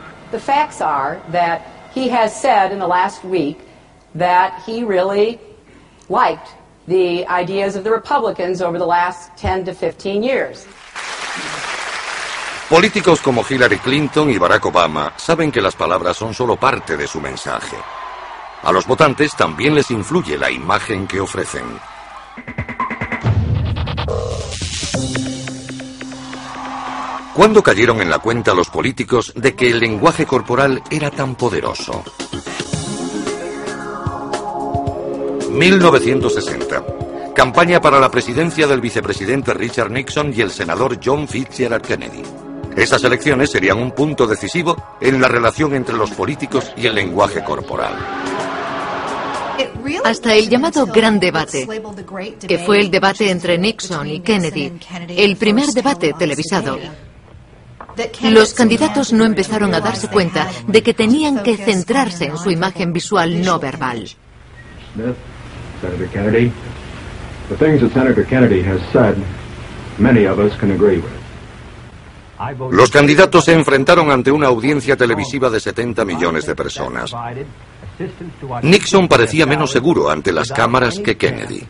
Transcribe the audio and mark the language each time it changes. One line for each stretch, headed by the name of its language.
Spanish: The facts are that he has said in the last week that he really liked the ideas of the Republicans over the last 10 to 15 years. Políticos como Hillary Clinton y Barack Obama saben que las palabras son solo parte de su mensaje. A los votantes también les influye la imagen que ofrecen. ¿Cuándo cayeron en la cuenta los políticos de que el lenguaje corporal era tan poderoso? 1960. Campaña para la presidencia del vicepresidente Richard Nixon y el senador John Fitzgerald Kennedy. Esas elecciones serían un punto decisivo en la relación entre los políticos y el lenguaje corporal. Hasta el llamado Gran Debate, que fue el debate entre Nixon y Kennedy, el primer debate televisado, los candidatos no empezaron a darse cuenta de que tenían que centrarse en su imagen visual no verbal.
English: Smith, Senator Kennedy, the things that Senator Kennedy has said, many of us can agree with.
Spanish: Los candidatos se enfrentaron ante una audiencia televisiva de 70 millones de personas. Nixon parecía menos seguro ante las cámaras que Kennedy.